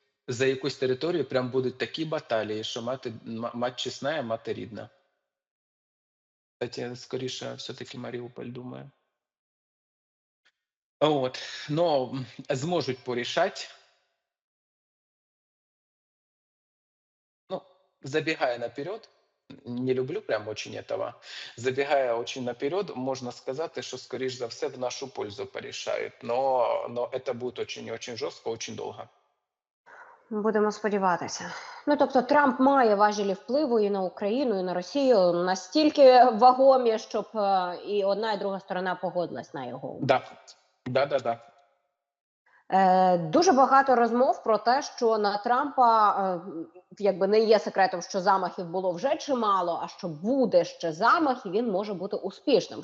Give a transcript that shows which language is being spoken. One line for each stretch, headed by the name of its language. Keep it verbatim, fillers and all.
Ukrainian: За якусь територію прям будуть такі баталії, що мати, м- мать чесна, а мати рідна. Кстати, скоріше, все-таки Маріуполь, думаю. От, но м, зможуть порішати.
Russian: Ну, забегая наперед, не люблю прям очень этого, забегая очень наперед, можно сказать, что, скорее за все, в нашу пользу порешают. Но, но это будет очень-очень жестко, очень долго.
Ukrainian: Будемо сподіватися. Ну тобто Трамп має важелі впливу і на Україну, і на Росію настільки вагомі, щоб е, і одна, і друга сторона погодилась на його умови. Да, да-да-да. Е, дуже багато розмов про те, що на Трампа е, якби не є секретом, що замахів було вже чимало, а що буде ще замах, і він може бути успішним.